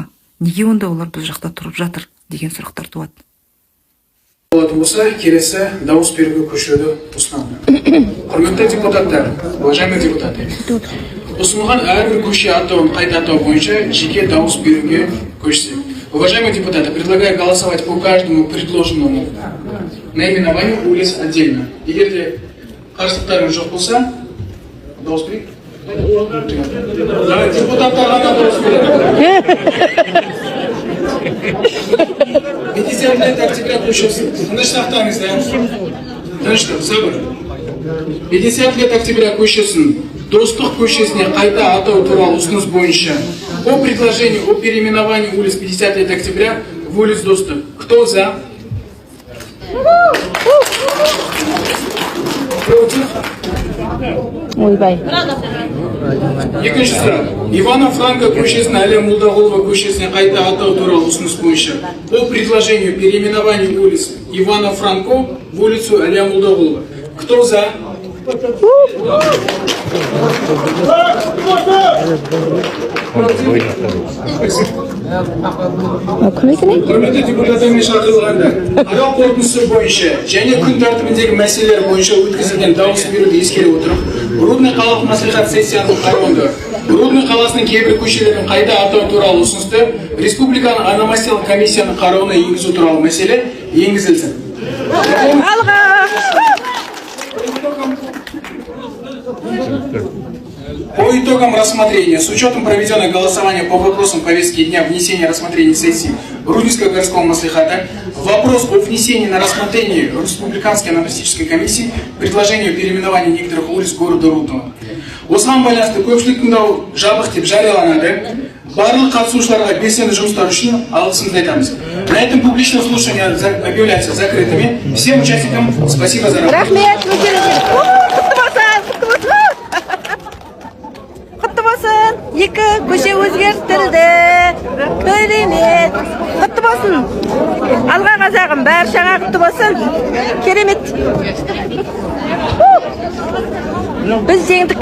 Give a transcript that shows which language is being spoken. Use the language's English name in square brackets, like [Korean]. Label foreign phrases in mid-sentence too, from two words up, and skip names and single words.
[Kazakh] Неге онда олар біз жақта тұрып жатыр деген сұрақтар туады. Болатын болса, келесі дауыс беруге көшуді ұсынамын. Құрметті депутаттар, [Russian] уважаемые депутаты, [Kazakh] ұсынылған әрбір көше атауын қайта атау бойынша жеке дауыс беруге көшсек. [Russian] Уважаемые депутаты, предлагаю голосовать по каждому предложенному наименованию улиц отдельно. [Kazakh] Егер де қарсылықтарыңыз жоқ болса, дауыс берейік. Депутаттар ғана дауыс береді. 50 октября көшесі. Тыныш сақтаңыз, тыныштық, сабыр. 50 лет октября көшесін Достық көшесіне қайта атау туралы ұсыныс бойынша [Russian] по предложению о переименовании улиц 50 лет октября в улиц Достық. Кто за? Против? [Kazakh] Екінші сұрақ. Ивана Франко көшесін Әлия Молдағұлова көшесіне қайта атау туралы ұсыныс бойынша [Russian] по предложению переименования улиц Ивана Франко в улицу Әлия Молдағұлова. Кто за? [Kazakh] Құрметті депутаттармен шақырылғандар, қарау қорытындысы бойынша және күн тәртібіндегі мәселелер бойынша өткізілген дауыс беруді ескере отырып, Рудный қалалық мәслихат сессиясының қарауында Рудный қаласының кейбір көшелерін қайта атау туралы ұсынысты Республиканың аномастиялық комиссияның қарауына енгізу туралы мәселе енгізілсін. [Russian] По итогам рассмотрения, с учетом проведенного голосования по вопросам повестки дня внесения рассмотрения сессии Рудненского городского маслихата, вопрос о внесении на рассмотрение Республиканской аномастической комиссии предложения о переименовании некоторых улиц города Рудного. [Kazakh] Осыған байланысты көпшілік тыңдау жабық деп жарияланады. Барлық қатысушыларға белсенді жұмыстар үшін алғысымызды айтамыз. [Russian] На этом публичное слушание объявляется закрытыми. Всем участникам спасибо за работу. [Kazakh] Рахмет, құтты болсын. Екі көше өзгертілді. Керемет. Құтты болсын. Алға қазағым, бәрі жаңа құтты болсын. Керемет. Біз жеңдік.